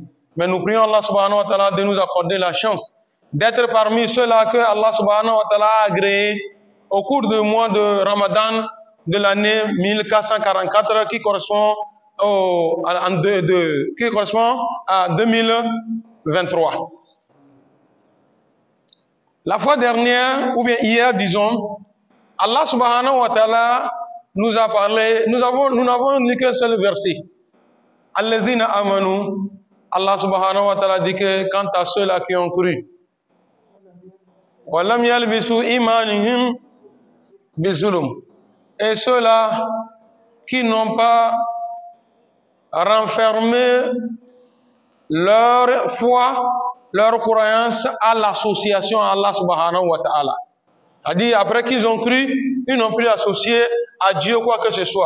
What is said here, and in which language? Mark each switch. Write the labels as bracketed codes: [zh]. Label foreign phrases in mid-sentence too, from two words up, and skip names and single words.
[fr] Mais nous prions Allah [ar] سبحانه وتعالى [fr] de nous accorder la chance d'être parmi ceux-là que Allah [ar] سبحانه وتعالى [fr] a agréé au cours du mois de Ramadan de l'année 1444 qui correspond à 2023. La fois dernière, ou bien hier, disons, Allah [ar] سبحانه وتعالى [fr] nous a parlé, nous n'avons lu qu'un seul verset. [ar] الذين آمنوا. [fr] Allah [ar] سبحانه وتعالى [fr] dit que quant à ceux-là qui ont cru, [ar] ولم يلبسوا إيمانهم بظلم, [fr] et ceux-là qui n'ont pas renfermé leur foi, leur croyance à l'association à Allah [ar] سبحانه وتعالى. [fr] C'est-à-dire, après qu'ils ont cru, ils n'ont plus associé à Dieu quoi que ce soit.